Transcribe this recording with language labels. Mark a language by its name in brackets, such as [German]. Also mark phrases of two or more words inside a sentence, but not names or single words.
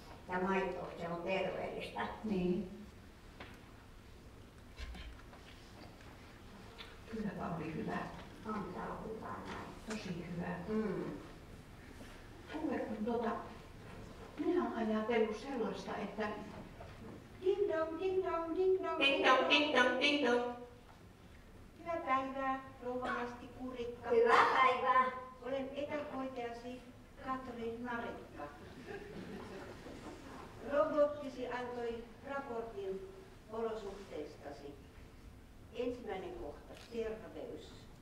[Finnish] ja maitoa, se on terveellistä. Niin. Kylläpä oli hyvä. On tää hyvä näin. Tosi hyvä. Mm. Kuule, minä olen ajatellut sellaista, että ding dong, ding dong, ding dong, Ding dong, ding dong, ding dong. Hyvää päivää, rouva Masti Kurikka. Hyvää päivää. Olen etähoitajasi Katrin Narikka. Robottisi antoi raportin olosuhteistasi. Ensimmäinen kohta, terveys.